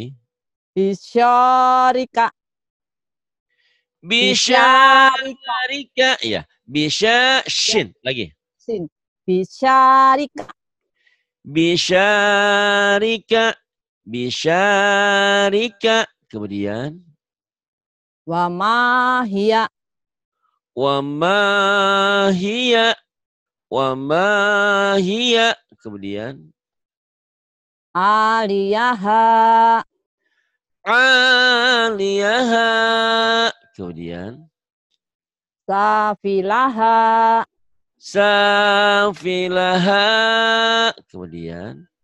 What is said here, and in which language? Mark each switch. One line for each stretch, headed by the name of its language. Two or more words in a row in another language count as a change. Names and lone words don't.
Arabic: Bisyarika. Bisyarika. Iya.
Indonesian: Bisa shin. Lagi.
Arabic: Sin. Bisyarika. Bisyarika. Bisyarika.
Indonesian: Kemudian.
Arabic: Wa mahia. Wa ma hiya. Wa ma hiya.
Indonesian: Kemudian.
Arabic: Aliyaha. Aliyaha. Kemudian. Safilaha. Safilaha. Kemudian.